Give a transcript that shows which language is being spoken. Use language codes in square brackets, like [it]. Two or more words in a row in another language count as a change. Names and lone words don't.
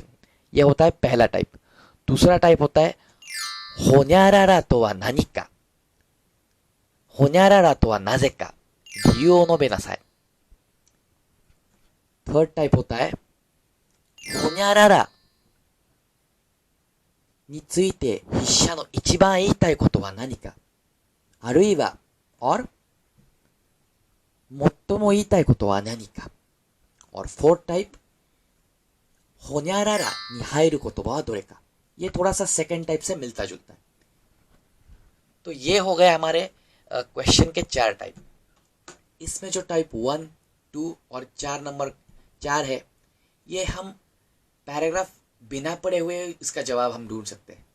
[hi] ये होता है पहला टाइप। दूसरा टाइप होता है [ja] ほにゃららとは何か、ほにゃららとはなぜか、理由を述べなさい. [en] third type [hi] होता है [ja] होन्यारारा について筆者の一番言いたいことは何か、あるいは और 最も言いたいことは何か。और [en] fourth type [ja] होन्यारारा に入る言葉はどれか। [hi] ये थोड़ा सा [en] second type [hi] से मिलता जुलता है। तो ये हो गए हमारे क्वेश्चन के 4 टाइप। इसमें जो टाइप 1, 2 और 4 नंबर 4 है, ये हम पैराग्राफ बिना पढ़े हुए इसका जवाब हम ढूंढ सकते हैं।